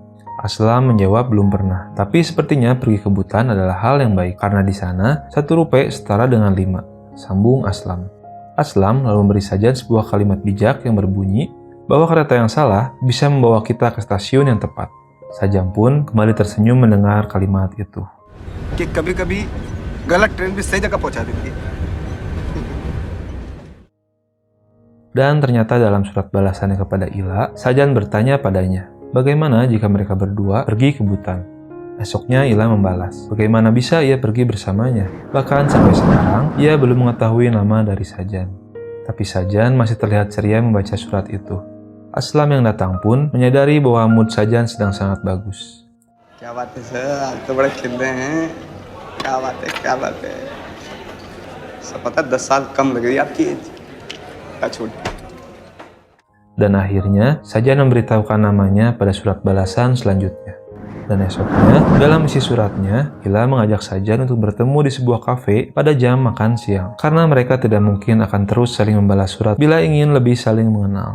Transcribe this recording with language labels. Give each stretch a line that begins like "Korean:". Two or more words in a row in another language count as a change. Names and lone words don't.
Indonesian: Aslam menjawab belum pernah, tapi sepertinya pergi ke Bhutan adalah hal yang baik, karena di sana 1 rupiah setara dengan 5, sambung Aslam. Aslam lalu memberi Sajan sebuah kalimat bijak yang berbunyi bahwa kereta yang salah bisa membawa kita ke stasiun yang tepat. Sajan pun kembali tersenyum mendengar kalimat itu.
Hindi: कि कभी-कभी गलत ट्रेन भी सही जगह पहुंचा देती है.
Indonesian: Dan ternyata dalam surat balasannya kepada Ila, Sajan bertanya padanya, bagaimana jika mereka berdua pergi ke Bhutan? Esoknya Ila membalas, bagaimana bisa ia pergi bersamanya? Bahkan sampai sekarang, ia belum mengetahui nama dari Sajan. Tapi Sajan masih terlihat ceria membaca surat itu. Aslam yang datang pun menyadari bahwa mood Sajan sedang sangat bagus.
Hindi: क्या बात है सर, आज तो बड़े खिल रहे हैं. क्या बात है. सब पता 10 साल कम लग रही है आपकी एज. Kacud.
Indonesian: Dan akhirnya, Sajan memberitahukan namanya pada surat balasan selanjutnya. Dan esoknya, dalam isi suratnya, Ila mengajak Sajan untuk bertemu di sebuah kafe pada jam makan siang. Karena mereka tidak mungkin akan terus saling membalas surat bila ingin lebih saling mengenal.